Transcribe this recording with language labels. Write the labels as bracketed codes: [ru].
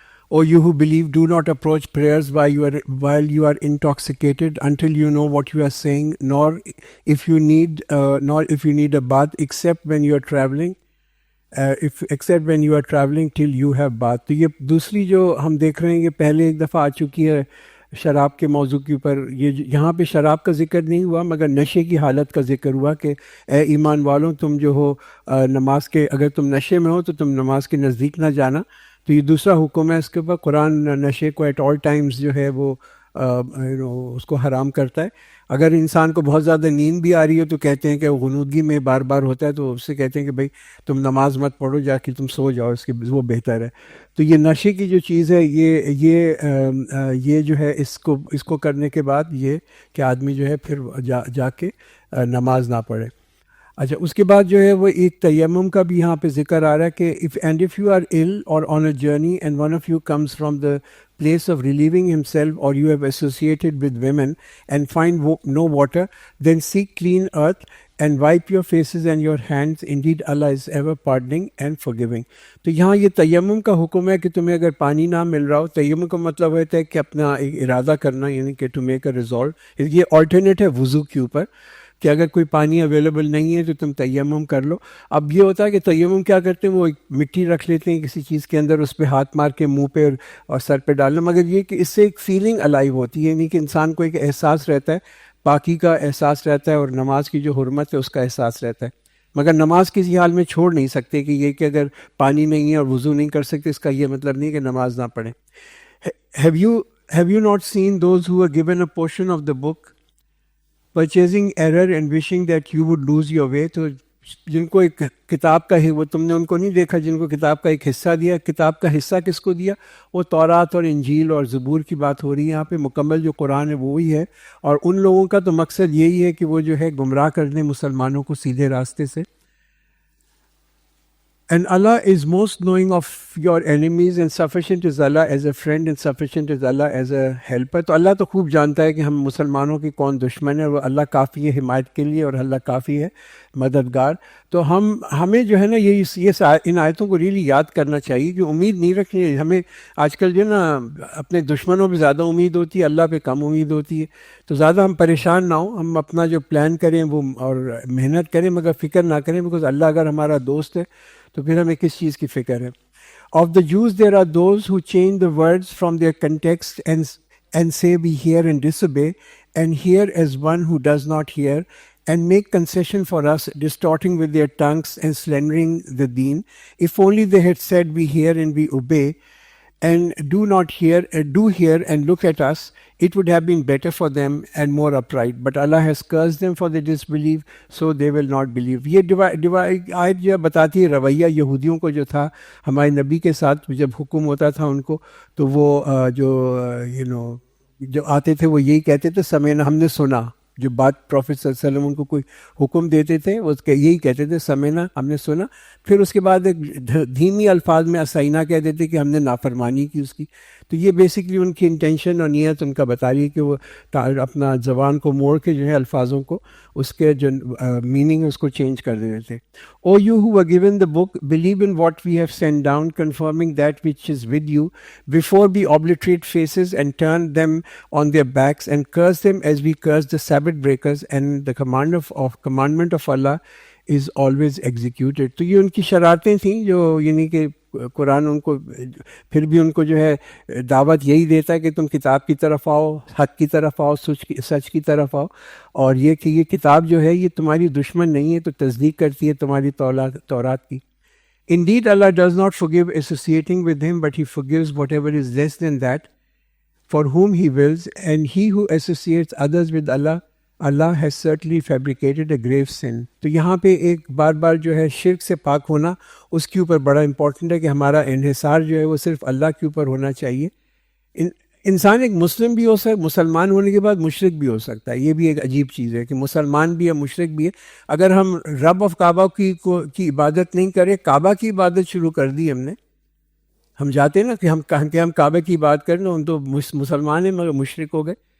[en] O you who believe, do not approach prayers while you are intoxicated until you know what you are saying, nor if you need a bath, except when you are traveling. Except when you are traveling till you have bath. [ur] تو یہ دوسری جو ہم دیکھ رہے ہیں یہ پہلے ایک دفعہ آ چکی ہے شراب کے موضوع کے اوپر. یہاں پہ شراب کا ذکر نہیں ہوا مگر نشے کی حالت کا ذکر ہوا کہ اے ایمان والوں تم جو ہو نماز کے اگر تم نشے میں ہو تو تم نماز کے نزدیک نہ جانا. تو یہ دوسرا حکم ہے اس کے اوپر. قرآن نشے کو [en] at all times [ur] جو ہے وہ اس کو حرام کرتا ہے. اگر انسان کو بہت زیادہ نیند بھی آ رہی ہے تو کہتے ہیں کہ وہ غنودگی میں بار بار ہوتا ہے تو اس سے کہتے ہیں کہ بھائی تم نماز مت پڑھو، جا کے تم سو جاؤ، اس کے وہ بہتر ہے. تو یہ نشے کی جو چیز ہے یہ جو ہے اس کو کرنے کے بعد یہ کہ آدمی جو ہے پھر جا کے نماز نہ پڑھے. اچھا اس کے بعد جو ہے وہ ایک تیمم کا بھی یہاں پہ ذکر آ رہا ہے کہ [en] if you are ill or on a journey and one of you comes from the place of relieving himself, or you have associated with women and find no water, then seek clean earth and wipe your faces and your hands. Indeed Allah is ever pardoning and forgiving. [ur] تو یہاں یہ تیمم کا حکم ہے کہ تمہیں اگر پانی نہ مل رہا ہو. تیمم کا مطلب ہوتا ہے کہ اپنا ایک ارادہ کرنا، یعنی کہ [en] To make a resolve. [ur] یہ آلٹرنیٹ ہے وضو کے اوپر کہ اگر کوئی پانی اویلیبل نہیں ہے تو تم تیمم کر لو. اب یہ ہوتا ہے کہ تیمم کیا کرتے ہیں، وہ ایک مٹی رکھ لیتے ہیں کسی چیز کے اندر، اس پہ ہاتھ مار کے منہ پہ اور سر پہ ڈالنا. مگر یہ کہ اس سے ایک فیلنگ الائیو ہوتی ہے، یعنی کہ انسان کو ایک احساس رہتا ہے، پاکی کا احساس رہتا ہے اور نماز کی جو حرمت ہے اس کا احساس رہتا ہے. مگر نماز کسی حال میں چھوڑ نہیں سکتے کہ یہ کہ اگر پانی نہیں ہے اور وضو نہیں کر سکتے اس کا یہ مطلب نہیں کہ نماز نہ پڑھیں. [en] Have you not seen those who were given a portion of the book purchasing error and wishing that you would lose your way? [ur] تو جن کو ایک کتاب کا وہ تم نے ان کو نہیں دیکھا جن کو کتاب کا ایک حصہ دیا. کتاب کا حصہ کس کو دیا؟ وہ تورات اور انجیل اور زبور کی بات ہو رہی ہے یہاں پہ. مکمل جو قرآن ہے وہی ہے، اور ان لوگوں کا تو مقصد یہی ہے کہ وہ جو ہے گمراہ کر دیں مسلمانوں کو سیدھے راستے سے. [en] And Allah is most knowing of your enemies, and sufficient is Allah as a friend and sufficient is Allah as a helper. [ur] تو اللہ تو خوب جانتا ہے کہ ہم مسلمانوں کی کون دشمن ہے، وہ اللہ کافی ہے حمایت کے لیے اور اللہ کافی ہے مددگار. تو ہمیں جو ہے نا یہ ان آیتوں کو ریلی یاد کرنا چاہیے کہ امید نہیں رکھنی ہے. ہمیں آج کل جو ہے نا اپنے دشمنوں پہ زیادہ امید ہوتی ہے، اللہ پہ کم امید ہوتی ہے. تو زیادہ ہم پریشان نہ ہوں، ہم اپنا جو پلان کریں وہ اور محنت کریں مگر فکر نہ کریں، بیکاز اللہ اگر ہمارا دوست ہے تو پھر ہمیں کس چیز کی فکر ہے. [en] Of the Jews there are those who change the words from their context and say we hear and disobey, and hear as one who does not hear, and make concession for us, distorting with their tongues and slandering the deen. If only they had said we hear and we obey, and do hear and look at us, it would have been better for them and more upright. But Allah has cursed them for their disbelief, so they will not believe. [ur] یہ آیت جو بتاتی ہے رویہ یہودیوں کو جو تھا ہمارے نبی کے ساتھ جب حکم ہوتا تھا ان کو، تو وہ جو آتے تھے وہ یہی کہتے تھے سمعنا، ہم نے سنا. جو بات پروفیٹ صلی اللہ علیہ وسلم ان کو کوئی حکم دیتے تھے وہ یہی کہتے تھے سمعنا، ہم نے سنا. پھر اس کے بعد ایک دھیمی الفاظ میں اسائنا کہہ دیتے کہ ہم نے نافرمانی کی اس کی. تو یہ بیسکلی ان کی انٹینشن اور نیت ان کا بتا رہی ہے کہ وہ اپنا زبان کو موڑ کے جو ہے الفاظوں کو اس کے جو میننگ اس کو چینج کر دیتے تھے. [en] O you who were given the book, believe in what we have sent down, confirming that which is with you, before we obliterate faces and turn them on their backs and curse them as we curse the Sabbath breakers, and the commandment of Allah is always executed. [ur] تو یہ ان کی شرارتیں تھیں جو یعنی کہ قرآن ان کو پھر بھی ان کو جو ہے دعوت یہی دیتا ہے کہ تم کتاب کی طرف آؤ، حق کی طرف آؤ، سچ کی طرف آؤ، اور یہ کہ یہ کتاب جو ہے یہ تمہاری دشمن نہیں ہے، تو تصدیق کرتی ہے تمہاری تورات کی. [en] Indeed Allah does not forgive associating with him, but he forgives whatever is less than that for whom he wills, and he who associates others with Allah has certainly fabricated a grave sin. [ur] تو یہاں پہ ایک بار جو ہے شرک سے پاک ہونا اس کے اوپر بڑا امپورٹنٹ ہے کہ ہمارا انحصار جو ہے وہ صرف اللہ کے اوپر ہونا چاہیے. انسان ایک مسلم بھی ہو سکتا، مسلمان ہونے کے بعد مشرک بھی ہو سکتا ہے. یہ بھی ایک عجیب چیز ہے کہ مسلمان بھی ہے مشرک بھی ہے. اگر ہم رب آف کعبہ کی عبادت نہیں کریں، کعبہ کی عبادت شروع کر دی ہم جاتے ہیں نا کہ ہم کعبہ کی عبادت کریں، ہم تو مسلمان ہیں مگر مشرک ہو گئے.